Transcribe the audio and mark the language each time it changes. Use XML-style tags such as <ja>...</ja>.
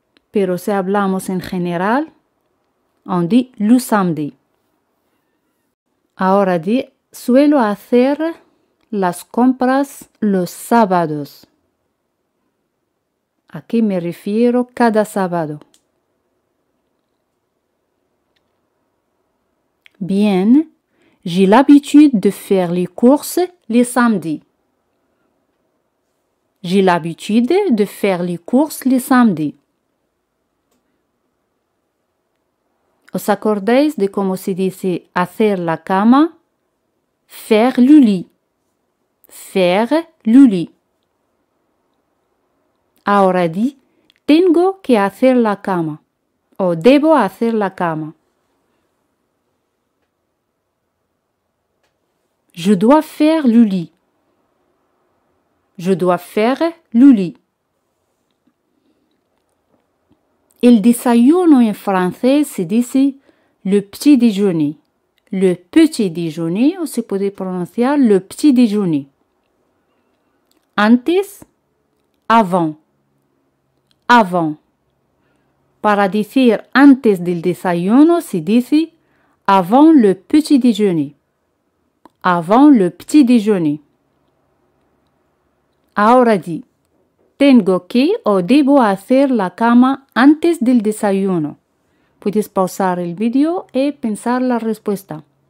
<es>Pero si hablamos en general,</es> <fr>on dit le samedi.</fr> <es>Ahora di, suelo hacer las compras los sábados. ¿A qué me refiero cada sábado?</es> <fr>Bien, j'ai l'habitude de faire les courses les samedis. J'ai l'habitude de faire les courses les samedis.</fr> <es>¿Os acordáis de cómo se dice hacer la cama?</es> <fr>Faire le lit. Faire le lit.</fr> <es>Ahora di, tengo que hacer la cama. O debo hacer la cama.</es> <fr>Je dois faire le lit. Je dois faire le lit.</fr> <es>El desayuno en francés se dice</es> <fr>le petit déjeuner. Le petit déjeuner,</fr> <es>o se puede pronunciar</es> <fr>le petit déjeuner. Antes, avant. Avant.</fr> <es>Para decir antes del desayuno se dice</es> <fr>avant le petit déjeuner. Avant le petit déjeuner.</fr> <es>Ahora di, tengo que o debo hacer la cama antes del desayuno. Puedes pausar el vídeo y pensar la respuesta.</es>